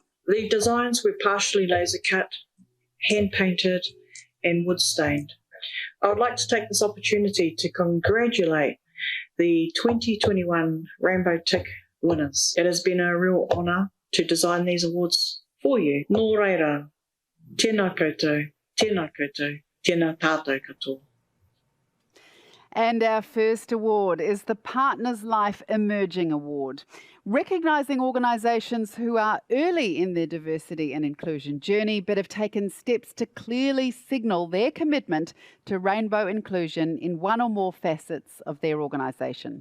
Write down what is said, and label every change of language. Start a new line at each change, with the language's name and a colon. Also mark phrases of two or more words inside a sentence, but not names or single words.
English: The designs were partially laser cut, hand painted, and wood stained. I would like to take this opportunity to congratulate the 2021 Rainbow Tick winners. It has been a real honour to design these awards for you.
Māori: Nō reira, tēnā koutou, tēnā koutou, tēnā tātou katoa.
English: And our first award is the Partners Life Emerging Award, recognising organisations who are early in their diversity and inclusion journey but have taken steps to clearly signal their commitment to rainbow inclusion in one or more facets of their organisation.